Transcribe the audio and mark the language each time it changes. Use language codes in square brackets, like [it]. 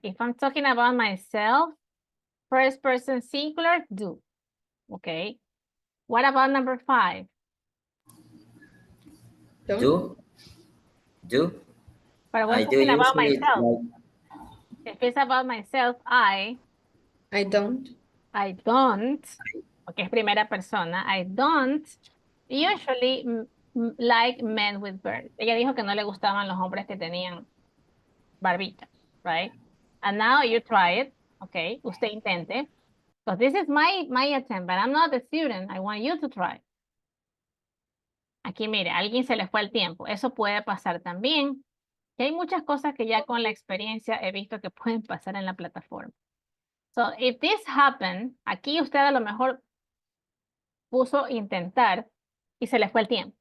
[en] If I'm talking about myself, first person singular, do. Okay. What about number 5? Do. But we're talking about myself. If it's about myself, I don't. [es] Okay, es primera persona. [en] I don't usually like men with beard. [es] Ella dijo que no le gustaban los hombres que tenían barbita, right? [en] And now you try it. [es] Okay, usted intente. [en] Because this is my attempt, but I'm not the student. I want you to try. [es] Aquí, mire, a alguien se le fue el tiempo. Eso puede pasar también. Y hay muchas cosas que ya con la experiencia he visto que pueden pasar en la plataforma. [en] So, if this happened, [es] aquí usted a lo mejor puso intentar y se le fue el tiempo.